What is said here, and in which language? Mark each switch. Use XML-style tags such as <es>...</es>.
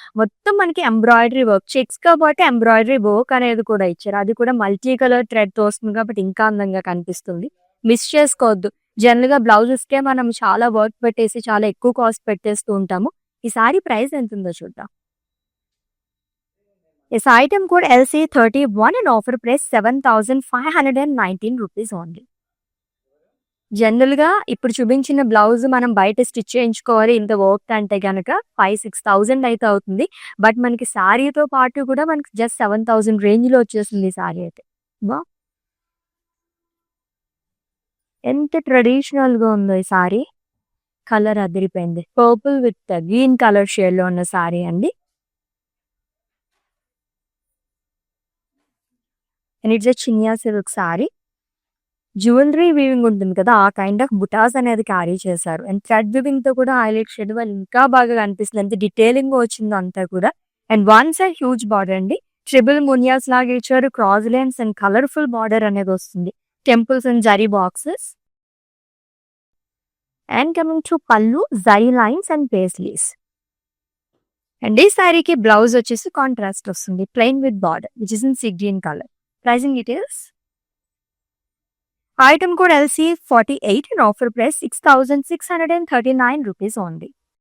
<te>మొత్తం మనకి embroidery work, checks కాబట్టి ఎంబ్రాయిడరీ వర్క్ అనేది కూడా ఇచ్చారు. అది కూడా మల్టీ కలర్ థ్రెడ్తో వస్తుంది కాబట్టి ఇంకా అందంగా కనిపిస్తుంది. మిస్ చేసుకోవద్దు. జనరల్గా బ్లౌజెస్కే మనం చాలా వర్క్ పెట్టేసి చాలా ఎక్కువ కాస్ట్ పెట్టేస్తూ ఉంటాము. ఈ సారీ ప్రైస్ ఎంత ఉందో చూద్దాం.</te> <en>This item code LC31 and offer price 7,519 rupees only.</en> <te>జనరల్గా ఇప్పుడు చూపించిన బ్లౌజ్ మనం బయట స్టిచ్ చేయించుకోవాలి ఇంత వర్క్ అంటే కనుక 5,000-6,000 అయితే అవుతుంది. బట్ మనకి శారీతో పాటు కూడా మనకి జస్ట్ 7,000 రేంజ్లో వచ్చేస్తుంది ఈ శారీ అయితే. బా ఎంత ట్రెడిషనల్గా ఉందో ఈ శారీ. కలర్ అదిరిపోయింది. పర్పుల్ విత్ గ్రీన్ కలర్ షేడ్లో ఉన్న శారీ అండి.</te> <en>And it's a Chiniya silk sari.</en> <te>Jewellery weaving ఉంటుంది కదా, ఆ కైండ్ ఆఫ్ బుటాస్ అనేది క్యారీ చేశారు. అండ్ థ్రెడ్ వీవింగ్ తో కూడా హైలైట్ షేడ్ వాళ్ళు ఇంకా బాగా కనిపిస్తుంది. ఎంత డీటెయిలింగ్ వచ్చిందో అంతా కూడా. And one side huge border అండి, ట్రిబుల్ మునియాస్ లాగా ఇచ్చారు. Cross lines and colourful border అనేది వస్తుంది. Temples and zari boxes.</te> <en>And coming to pallu, zari lines and paisleys.</en> <te>And ఈ శారీకి బ్లౌజ్ వచ్చేసి కాంట్రాస్ట్ వస్తుంది,</te> <en>Plain with border which is in sea green colour.</en> <te>Pricing details.</te> <en>Item code LC48 and offer price 6,639 rupees only.</en>